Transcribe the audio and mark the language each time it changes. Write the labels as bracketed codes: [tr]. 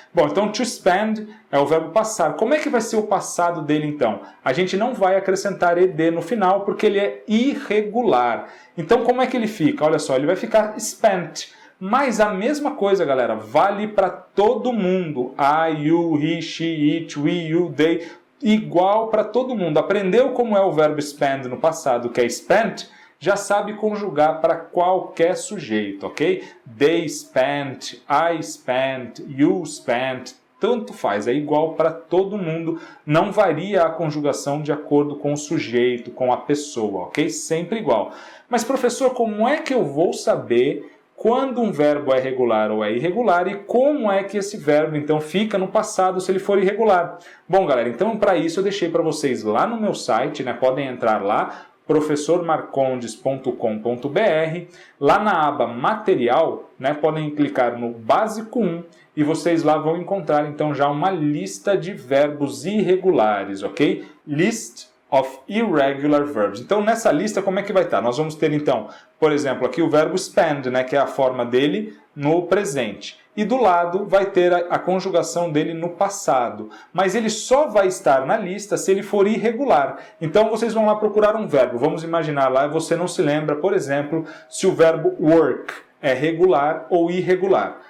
[pt] Bom, então to spend é o verbo passar. Como é que vai ser o passado dele então? A gente não vai acrescentar ed no final porque ele é irregular. Então como é que ele fica? Olha só, ele vai ficar spent. Mas a mesma coisa, galera, vale para todo mundo. [en] I, you, he, she, it, we, you, they. [pt] Igual para todo mundo. Aprendeu como é o verbo spend no passado, que é spent? Já sabe conjugar para qualquer sujeito, ok? [en] They spent, I spent, you spent, [pt] tanto faz, é igual para todo mundo, não varia a conjugação de acordo com o sujeito, com a pessoa, ok? Sempre igual. Mas professor, como é que eu vou saber quando um verbo é regular ou é irregular e como é que esse verbo então fica no passado se ele for irregular? Bom, galera, então para isso eu deixei para vocês lá no meu site, né? Podem entrar lá, professormarcondes.com.br, lá na aba material, né, podem clicar no básico 1 e vocês lá vão encontrar então já uma lista de verbos irregulares, ok? [en] List of irregular verbs. [pt] Então nessa lista como é que vai estar? Nós vamos ter então, por exemplo, aqui o verbo spend, né, que é a forma dele no presente. E do lado vai ter a conjugação dele no passado. Mas ele só vai estar na lista se ele for irregular. Então vocês vão lá procurar um verbo. Vamos imaginar lá, você não se lembra, por exemplo, se o verbo work é regular ou irregular.